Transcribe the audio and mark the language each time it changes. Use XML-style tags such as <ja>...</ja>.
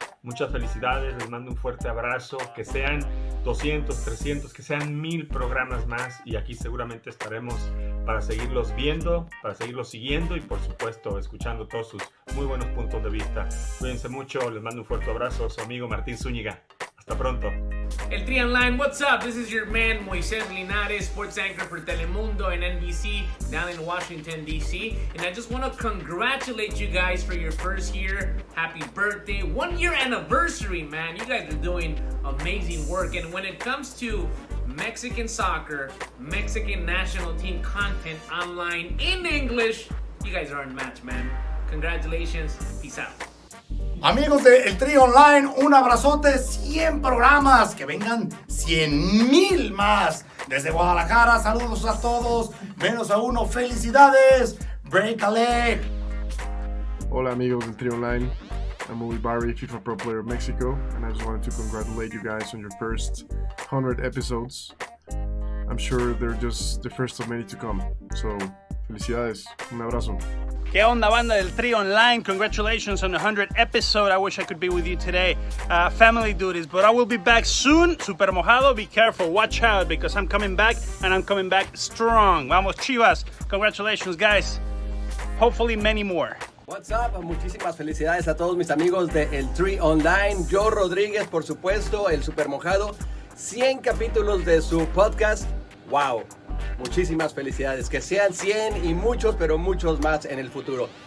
<es>Muchas felicidades, les mando un fuerte abrazo, que sean 200, 300, que sean 1000 programas más, y aquí seguramente estaremos para seguirlos viendo, para seguirlos siguiendo y por supuesto escuchando todos sus muy buenos puntos de vista. Cuídense mucho, les mando un fuerte abrazo, su amigo Martín Zúñiga. Hasta pronto.</es> <en>El Tri Online, what's up? This is your man Moisés Linares, sports anchor for Telemundo and NBC down in Washington, D.C. And I just want to congratulate you guys for your first year. Happy birthday. 1 year anniversary, man. You guys are doing amazing work. And when it comes to Mexican soccer, Mexican national team content online in English, you guys are unmatched, man. Congratulations. Peace out.</en> <es>Amigos de El Trío Online, un abrazote, 100 programas, que vengan 100,000 más. Desde Guadalajara, saludos a todos, menos a uno, felicidades,</es> <en>break a leg.</en> <es>Hola amigos</es> <en>del Trío Online, I'm Uli Barry, FIFA Pro Player of Mexico, and I just wanted to congratulate you guys on your first 100 episodes. I'm sure they're just the first of many to come, so</en> <es>felicidades, un abrazo. ¿Qué onda, banda del Trío Online?</es> <en>Congratulations on the 100th episode. I wish I could be with you today. Family duties, but I will be back soon. Super Mojado, be careful, watch out, because I'm coming back, and I'm coming back strong. Vamos, Chivas. Congratulations, guys. Hopefully many more. What's up?</en> <es>Muchísimas felicidades a todos mis amigos de El Trío Online. Joe Rodríguez, por supuesto, el Super Mojado. 100 capítulos de su podcast. ¡Wow! Muchísimas felicidades, que sean 100 y muchos, pero muchos más en el futuro.</es>